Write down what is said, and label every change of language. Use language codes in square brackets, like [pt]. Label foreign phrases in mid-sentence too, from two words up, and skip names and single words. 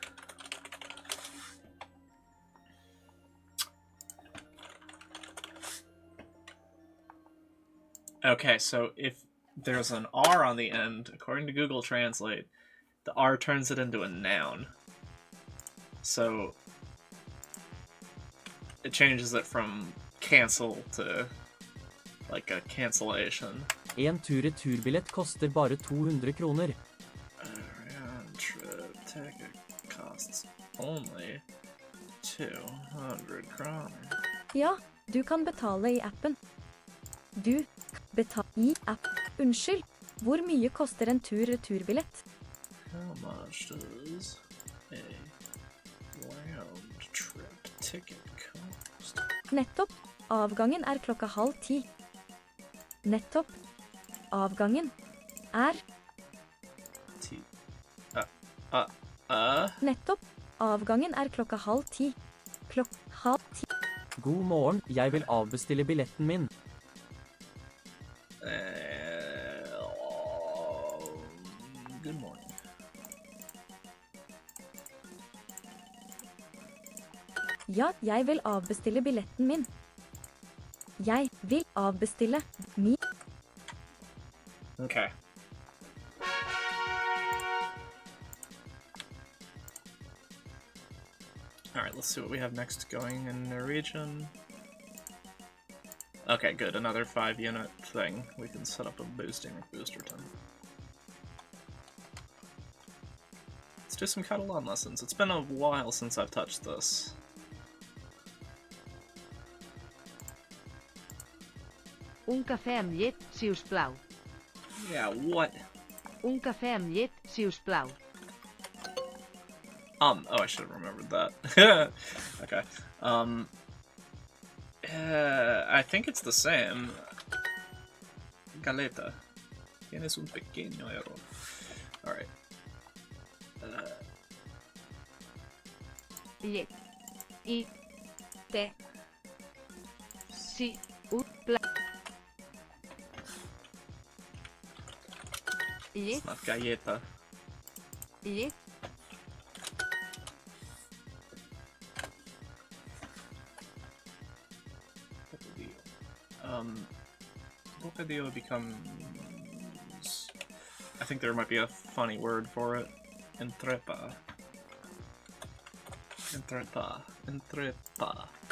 [en] Okay, so if there's an R on the end, according to Google Translate, the R turns it into a noun. So it changes it from cancel to like a cancellation. [no] En tur-returbillett koster bare 200 kroner. [en] Round trip ticket costs only 200 kroner. [no] Ja, du kan betale i appen. Du betal i app. Unnskyld, hvor mye koster en tur-returbillett? [en] How much does a round trip ticket cost? [no] Nettopp. Avgangen er 9:30. Nettopp. Avgangen er Nettopp. Avgangen er 9:30. 9:30. God morgen, jeg vil avbestille billetten min. [en] Good morning. [no] Ja, jeg vil avbestille billetten min. Jeg vil avbestille min. [en] Okay. Alright, let's see what we have next going in Norwegian. Okay, good. Another 5-unit thing. We can set up a boosting with Boosterton. Let's do some Catalan lessons. It's been a while since I've touched this. [ca] Un cafè amb llet, si us plau. [en] Yeah, what? [ca] Un cafè amb llet, si us plau. [en] Oh, I should have remembered that. Okay. I think it's the same. [ca] Galeta. [es] Tienes un pequeño error. [en] Alright. [ca] Llet. I. Te. Si. Un plau. Llet. [en] It's not galleta. [ca] Llet. [en] Bocadillo becomes... I think there might be a funny word for it. [ca] Entrepa. Entrepa. Entrepa.